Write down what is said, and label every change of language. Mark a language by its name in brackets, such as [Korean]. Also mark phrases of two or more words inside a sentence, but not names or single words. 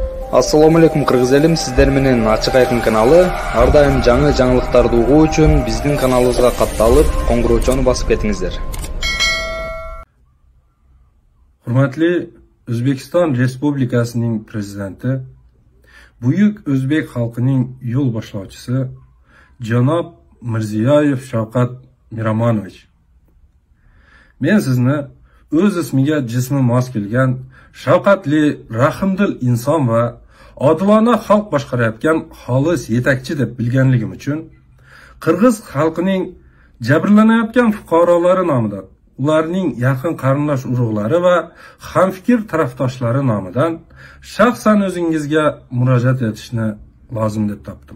[Uzbek] Assalomu alaykum Qirg'iz elim, sizlar bilan Ochiq Ayqin kanali. Har doim yangi [Kyrgyz] жаңылыктарды угуу үчүн биздин каналыбызга катталып, коңгуроочону басып кетиңиздер. [Uzbek] Hurmatli O'zbekiston Respublikasining prezidenti, buyuk o'zbek xalqining yo'l boshlovchisi janob Mirziyoyev Shavkat Miromonovich. Men sizni o'z ismiga jismi mos kelgan shafqatli, rahmdil inson va odilona xalq boshqarayotgan xolis yetakchi deb bilganligim uchun Qirg'iz xalqining jabrlanayotgan fuqarolari nomidan, ularning yaqin qarindosh urug'lari va hamfikr tarafdoshlari nomidan shaxsan o'zingizga murojaat etishni lozim deb topdim.